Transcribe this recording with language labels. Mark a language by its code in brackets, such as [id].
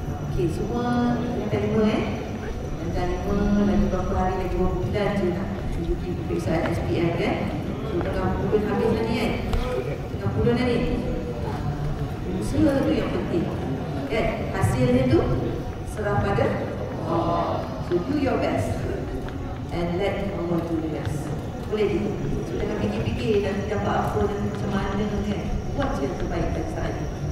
[ms] Okey, semua yang terima yang terima lagi beberapa hari lagi, 2 bulan je nak tunjuki peperiksaan SPM kan. So tengah bulan habis tadi kan. Tengah bulan tadi. Usaha tu yang penting. Kan? Hasilnya tu serah pada Allah. [en] So do your best and let Allah do the rest. [ms] Boleh gitu. So jangan fikir-fikir dan dapat apa dan macam mana kan. Buat je yang terbaik pada saat ini.